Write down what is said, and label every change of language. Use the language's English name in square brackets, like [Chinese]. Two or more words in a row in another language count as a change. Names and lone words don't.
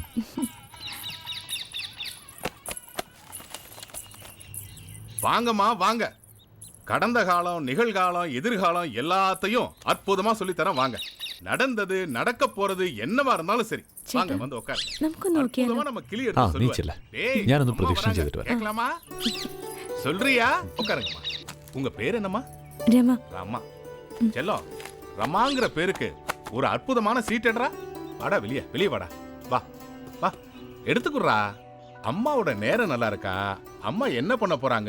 [Tamil] வாங்கம்மா வாங்க. கடந்த காலம், நிகழ்காலம், எதிர்காலம் எல்லாத்தையும் அற்புதமா சொல்லித்தரேன் வாங்க. நடந்தது, நடக்க போறது என்னவா இருந்தாலும் சரி வாங்க வந்து உட்காரு. அற்புதமா நம்ம கிளி எடுத்து சொல்லுவேன். டேய், [Malayalam] ഞാനൊന്ന് പ്രദക്ഷിണം ചെയ്തിട്ട് വരാം. [Tamil] கேட்கலாமா? சொல்றியா? உட்காருங்கம்மா. உங்க பேர் என்னம்மா? രമ. ரமா. செல்லம், ரமாங்கிற பேருக்கு ஒரு அற்புதமான சீட் எடுறா. வாடா வெளியே, வெளியே வாடா. வா வா எடுத்துக்குறா. அம்மாவோட நேரம் நல்லா இருக்கா? அம்மா என்ன பண்ண போறாங்க?